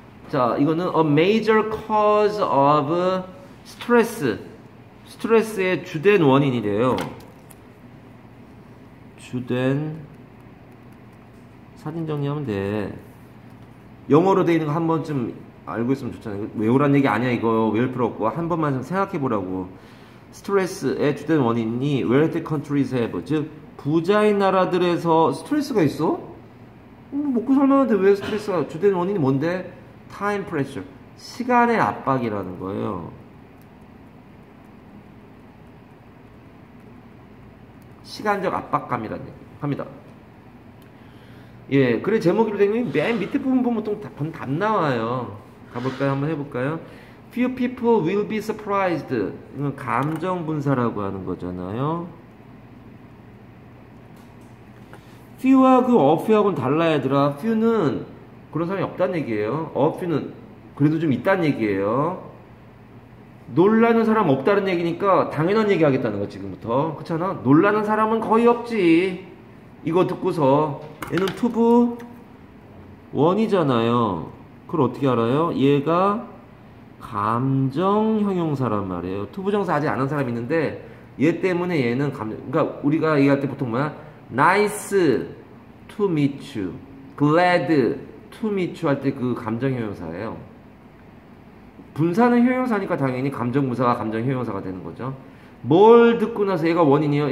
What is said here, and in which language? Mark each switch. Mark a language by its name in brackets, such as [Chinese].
[Korean] 자, 이거는 [English] a major cause of stress. [Korean] 스트레스의 주된 원인이래요. 주된, 사진 정리하면 돼. 영어로 돼 있는 거 한 번쯤 알고 있으면 좋잖아요. 외우란 얘기 아니야, 이거. 외울 필요 없고 한 번만 좀 생각해 보라고. 스트레스의 주된 원인이 [English] wealthy countries have, [Korean] 즉 부자인 나라들에서 스트레스가 있어? 먹고 살만한데 왜 스트레스가 주된 원인이 뭔데? time pressure, 시간의 압박이라는 거예요. 시간적 압박감이라는 얘기 합니다. 예, 그래 제목으로 된 게 맨 밑에 부분 보면 또 답 나와요. 가볼까요? 한번 해볼까요? [English] Few people will be surprised. [Korean] 이건 감정 분사라고 하는 거잖아요. few와 그 a few하고는 달라, 얘들아. few는 그런 사람이 없다는 얘기예요. a few는 그래도 좀 있다는 얘기예요. 놀라는 사람 없다는 얘기니까 당연한 얘기 하겠다는 거, 지금부터. 그렇잖아? 놀라는 사람은 거의 없지. 이거 듣고서. 얘는 투부 원이잖아요. 그걸 어떻게 알아요? 얘가 감정 형용사란 말이에요. 투부정사 하지 않은 사람이 있는데 얘 때문에 얘는 그러니까 우리가 얘기할 때 보통 뭐야? [English] Nice to meet you, glad to meet you [Korean] 할 때 그 감정 형용사예요. 분사는 형용사니까 당연히 감정분사가 감정 형용사가 되는 거죠. 뭘 듣고 나서 얘가 원인이에요?